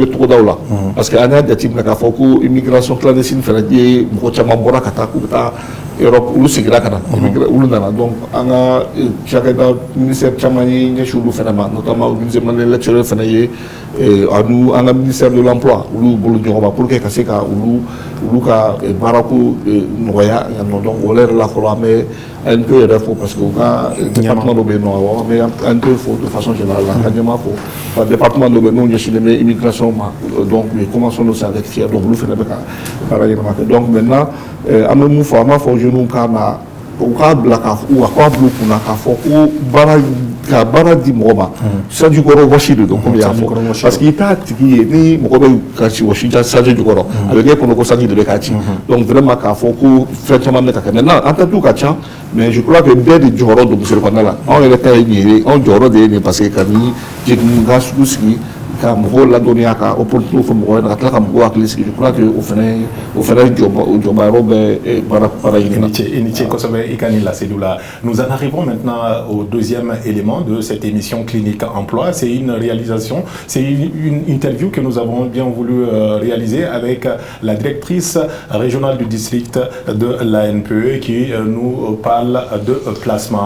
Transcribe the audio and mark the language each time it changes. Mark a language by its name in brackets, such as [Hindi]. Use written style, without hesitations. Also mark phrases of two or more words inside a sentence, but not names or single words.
[Bambara] togodaw la [French] parce que [Bambara] an y'a jateminɛ k'a fɔ ko [French] immigration clandestine [Bambara] fana ye mɔgɔ caman bɔra ka taa k'u bɛ taa Europe olu seginna ka na olu nana donc an ka cakɛda ministère caman ye ɲɛsin olu fana ma [French] notamment ministère de l'électoral [Bambara] fana ye an ka [French] ministère de l'emploi [Bambara] olu bolo ɲɔgɔn ma [French] pour que [Bambara] ka se ka olu ka baarako nɔgɔya yan nɔ donc o yɛrɛ la fɔlɔ an bɛ ANP yɛrɛ fo [French] parce que [Bambara] u ka département dɔ bɛ yen nɔ awɔ an bɛ ANP fo [French] de façon générale [Bambara] la ka ɲɛmaa fo ka département dɔ bɛ yen n'o ɲɛsinnen bɛ immigration ma [French] donc commençons aussi avec [Bambara] FIER donc olu fana bɛ ka baara ɲɛnama kɛ [French] donc maintenant [Bambara] an bɛ mun fɔ an b'a fɔ jeunes ka na u k'a bila k'a fɔ u k'a bila u kunna k'a fɔ ko ka baara di mɔgɔ ma sanji kɔrɔ wɔsi de don komi y'a fɔ parce que i t'a tigi ye ni mɔgɔ bɛ ka ci wɔsi sanji jukɔrɔ a bɛ kɛ kɔnɔ ko sanji de bɛ k'a ci [French] donc vraiment [Bambara] k'a fɔ ko fɛn caman bɛ ka kɛ maintenant an tɛ ka ca [French] mais je crois que [Bambara] bɛɛ de jɔyɔrɔ don misiri kɔnɔna la anw yɛrɛ ta ye nin ye anw jɔyɔrɔ de ye nin [French] parce que [Bambara] ka ni jɛkulukan sugu sigi ka mɔgɔw ladɔnniya ka opportunité fɔ mɔgɔ ɲɛna ka tila ka mɔgɔw hakili sigi [French] je crois que [Bambara] o fɛnɛ jɔbayɔrɔ bɛ baara ɲini na. [French] Nous en arrivons maintenant au deuxième élément de cette émission Clinique Emploi. C'est une réalisation, c'est une interview que nous avons bien voulu réaliser avec la directrice régionale du district de l'ANPE qui nous parle de placement.